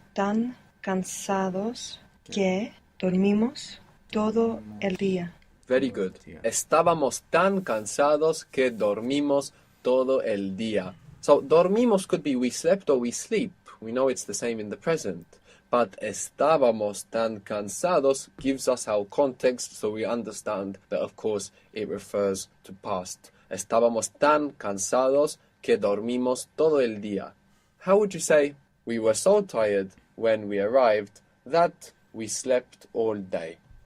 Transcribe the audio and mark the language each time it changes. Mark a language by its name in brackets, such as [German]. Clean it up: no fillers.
[Spanish] tan cansados que dormimos todo el día. [English] Very good. [Spanish] Estábamos tan cansados que dormimos todo el día. [English] So, dormimos could be we slept or we sleep. We know it's the same in the present. But [Spanish] estábamos tan cansados [English] gives us our context, so we understand that, of course, it refers to past. [Spanish] Estábamos tan cansados que dormimos todo el día. [English] How would you say, we were so tired when we arrived that we slept all day?